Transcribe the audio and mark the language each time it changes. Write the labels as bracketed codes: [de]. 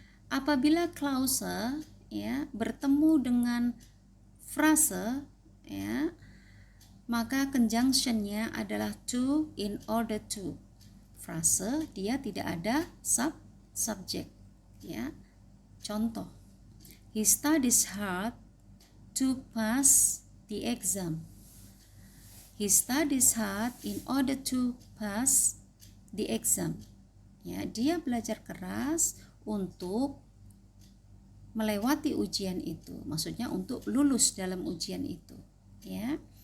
[id] Apabila clause, ya, bertemu dengan frase, ya, maka conjunctionnya adalah to, in order to. Frase dia tidak ada subject, ya. Contoh, [en] he studies hard to pass the exam. He studies hard in order to pass the exam. [id] Ya, dia belajar keras untuk melewati ujian itu. Maksudnya untuk lulus dalam ujian itu, ya.